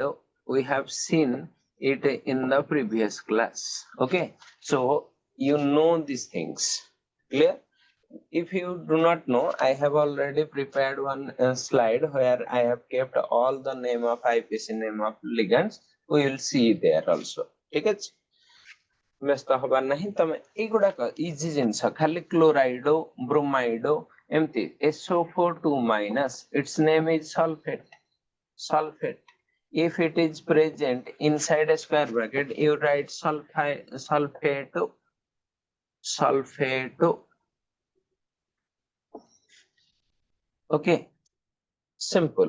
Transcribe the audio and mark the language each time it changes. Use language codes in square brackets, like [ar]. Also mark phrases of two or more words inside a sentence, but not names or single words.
[en] We have seen it in the previous class. Okay, so you know these things. Clear? If you do not know, I have already prepared one slide where I have kept all the name of IPC, name of ligands. We will see there also. [or] ଠିକ ହେ ବ୍ୟସ୍ତ ହେବାର ନାହିଁ ତମେ ଏଗୁଡ଼ାକ ଇଜି ଜିନିଷ ଖାଲି କ୍ଲୋରାଇଡୋ ବ୍ରୋମାଇଡୋ ଏମିତି SO4 2- [en] its name is sulfate. If it is present inside a square bracket, you write sulfate. Okay, simple.